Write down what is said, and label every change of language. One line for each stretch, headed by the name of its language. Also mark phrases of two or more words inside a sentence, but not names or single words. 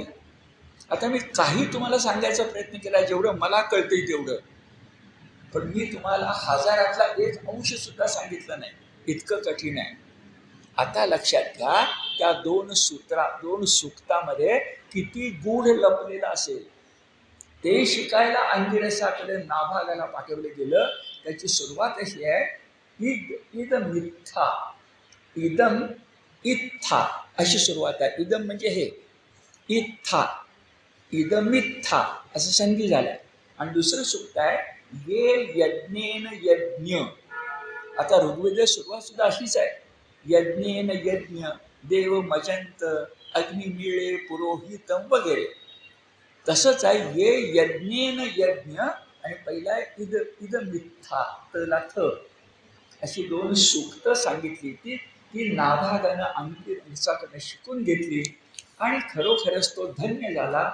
Marathi: आता मी काही तुम्हाला सांगायचा प्रयत्न केला जेवढं मला कळतंय तेवढं, पण मी तुम्हाला 1000तला 1 अंश सुद्धा सांगितलं नाही, इतकं कठीण आहे. आता लक्षात घ्या, त्या 2 सूक्तामध्ये किती गूढ लपलेलं असेल. ते शिकायला अंगिरसाकडे नाभागाला पाठवलं गेलं. त्याची सुरुवात अशी आहे,
Sanskrit: इदम मिथ्या, इदम इत्था
Marathi: अशी सुरुवात आहे. इदम म्हणजे हे, इत्था,
Sanskrit: इदम मिथ्या
Marathi: असं संधी झालाय. आणि दुसरं सूक्त आहे
Sanskrit: ये यज्ञेन यज्ञ.
Marathi: आता ऋग्वेद सुरुवात सुद्धा अशीच आहे,
Sanskrit: यज्ञेन यज्ञ देव मजंत अग्निमिळे पुरोहितम वगैरे.
Marathi: तसंच आहे,
Sanskrit: ये यज्ञेन यज्ञ
Marathi: आणि पहिला आहे
Sanskrit: इद इद मिथ्था
Marathi: तला थ अशी दोन सूक्त सांगितली ती नाभागानं अंकिताकडनं शिकून घेतली आणि खरोखरच तो धन्य झाला.